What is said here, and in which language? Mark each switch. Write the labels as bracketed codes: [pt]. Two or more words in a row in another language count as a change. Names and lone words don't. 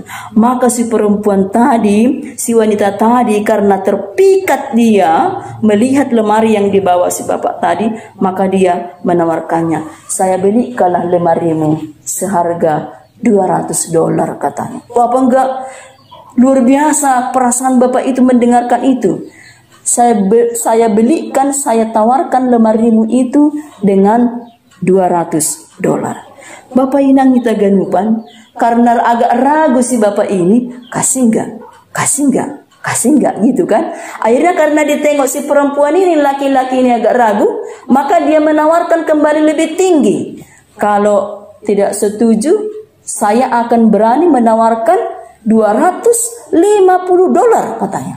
[id] Maka si perempuan tadi, si wanita tadi karena terpikat dia melihat lemari yang dibawa si bapak tadi, maka dia menawarkannya, saya beli kalah lemarimu seharga $200 katanya. Apa enggak? Luar biasa perasaan bapak itu mendengarkan itu. Saya belikan, saya tawarkan lemarimu itu dengan $200. Bapak Inang kita ganupan karena agak ragu si bapak ini, kasih enggak gitu kan. Akhirnya karena ditengok si perempuan ini, laki-laki ini agak ragu, maka dia menawarkan kembali lebih tinggi. Kalau tidak setuju, saya akan berani menawarkan $250 katanya.